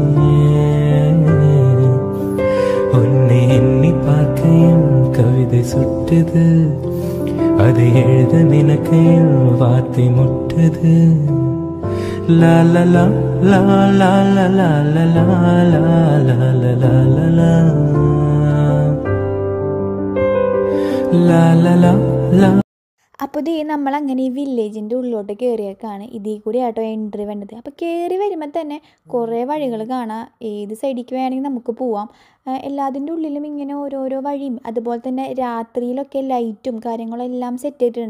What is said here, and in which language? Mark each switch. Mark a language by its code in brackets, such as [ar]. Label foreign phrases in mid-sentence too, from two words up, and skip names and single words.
[ta] உன்னை எண்ணி பார்க்கையில் கவிதை சுட்டுது, அதை எழுத நினைக்கையில் வார்த்தை முட்டுது. லா லா லா லா லா லா லா லா லா லா லா லா லா லா. [ml] അപ്പോൾ ഇത് നമ്മളങ്ങനെ ഈ വില്ലേജിൻ്റെ ഉള്ളിലോട്ട് കയറിയേക്കാണ്. ഇതിൽ കൂടി [en] auto entry [ml] വേണ്ടത്. അപ്പോൾ കയറി വരുമ്പോൾ തന്നെ കുറേ വഴികൾ കാണാം. ഏത് സൈഡിലേക്ക് വേണമെങ്കിൽ നമുക്ക് പോവാം. എല്ലാത്തിൻ്റെ ഉള്ളിലും ഇങ്ങനെ ഓരോരോ വഴിയും, അതുപോലെ തന്നെ രാത്രിയിലൊക്കെ ലൈറ്റും കാര്യങ്ങളെല്ലാം സെറ്റ് ചെയ്തിട്ടുണ്ട്.